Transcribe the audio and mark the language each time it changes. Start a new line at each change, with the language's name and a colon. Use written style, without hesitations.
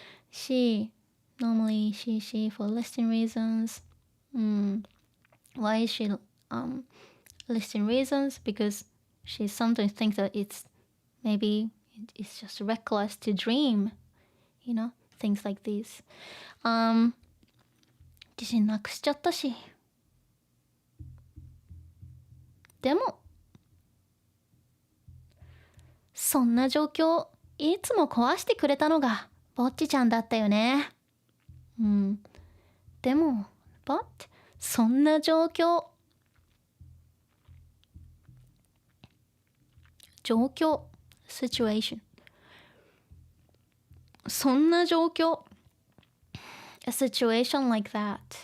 English: she normally she for listing reasons why is she listing reasons because she sometimes thinks that maybe it's just reckless to dream you know things like these
Japanese: 自信なくしちゃったしでもそんな状況いつも壊してくれたのがぼっちちゃんだったよね。でも
English: but
Japanese: そんな状況
English: situation そんな状況 a situation like that